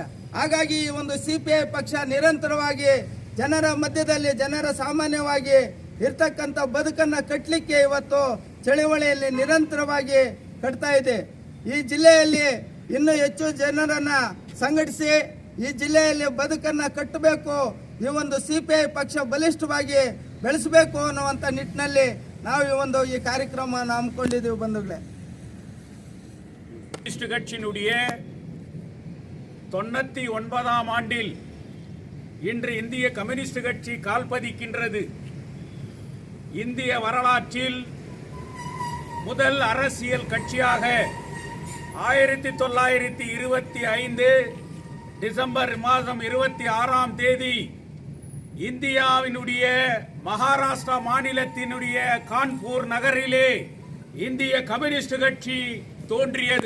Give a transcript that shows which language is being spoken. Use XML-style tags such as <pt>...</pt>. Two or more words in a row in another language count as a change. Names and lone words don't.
<kn>ಹಾಗಾಗಿ ಈ ಒಂದು ಸಿಪಿಐ ಪಕ್ಷ ನಿರಂತರವಾಗಿ ಜನರ ಮಧ್ಯದಲ್ಲಿ ಜನರ ಸಾಮಾನ್ಯವಾಗಿ ಇರ್ತಕ್ಕಂಥ ಬದುಕನ್ನು ಕಟ್ಟಲಿಕ್ಕೆ ಇವತ್ತು ಚಳವಳಿಯಲ್ಲಿ ನಿರಂತರವಾಗಿ ಕಟ್ತಾ ಇದೆ. ಈ ಜಿಲ್ಲೆಯಲ್ಲಿ ಇನ್ನೂ ಹೆಚ್ಚು ಜನರನ್ನು ಸಂಘಟಿಸಿ ಈ ಜಿಲ್ಲೆಯಲ್ಲಿ ಬದುಕನ್ನು ಕಟ್ಟಬೇಕು, ಈ ಒಂದು ಸಿಪಿಐ ಪಕ್ಷ ಬಲಿಷ್ಠವಾಗಿ ಬೆಳೆಸಬೇಕು ಅನ್ನುವಂಥ ನಿಟ್ಟಿನಲ್ಲಿ ನಾವು ಈ ಕಾರ್ಯಕ್ರಮವನ್ನು ಹಮ್ಮಿಕೊಂಡಿದ್ದೀವಿ ಬಂಧುಗಳೇ.</kn> <ta>கம்யூனிஸ்ட் கட்சியினுடைய 99ஆம் ஆண்டில் இன்று இந்திய கம்யூனிஸ்ட் கட்சி கால்பதிக்கின்றது. இந்திய வரலாற்றில் முதல் அரசியல் கட்சியாக 1925 டிசம்பர் மாதம் 26ஆம் தேதி இந்தியாவினுடைய மகாராஷ்டிரா மாநிலத்தினுடைய கான்பூர் நகரிலே இந்திய கம்யூனிஸ்ட் கட்சி தோன்றியது.</ta>